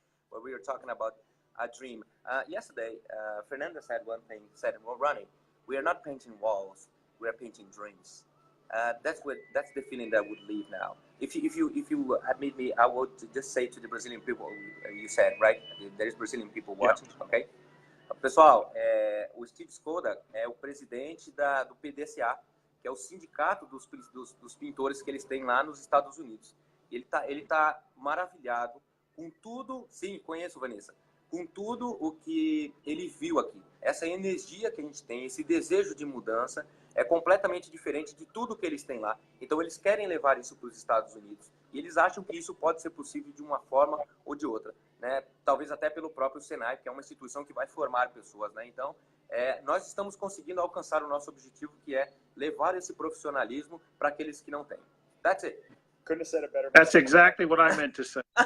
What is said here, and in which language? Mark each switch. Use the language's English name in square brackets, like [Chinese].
[English] Well, we were talking about a dream. Yesterday, Fernando said one thing. Said, "Well, Ronnie, we are not painting walls. We are painting dreams." That's the feeling that I would leave now. If you admit me, I would just say to the Brazilian people, you said, right? There's Brazilian people watching, okay? [Portuguese] Pessoal, o Steve Skoda é o presidente do PDCA, que é o sindicato dos pintores que eles têm lá nos Estados Unidos. E ele tá maravilhado com tudo, sim, conheço, Vanessa, com tudo o que ele viu aqui. Essa energia que a gente tem, esse desejo de mudança, é completamente diferente de tudo que eles têm lá. Então, eles querem levar isso para os Estados Unidos. E eles acham que isso pode ser possível de uma forma ou de outra, né? Talvez até pelo próprio Senai, que é uma instituição que vai formar pessoas, né? Então, nós estamos conseguindo alcançar o nosso objetivo, que é levar esse profissionalismo para aqueles que não têm. [English] That's it. Couldn't have said it better. That's exactly what I meant to say.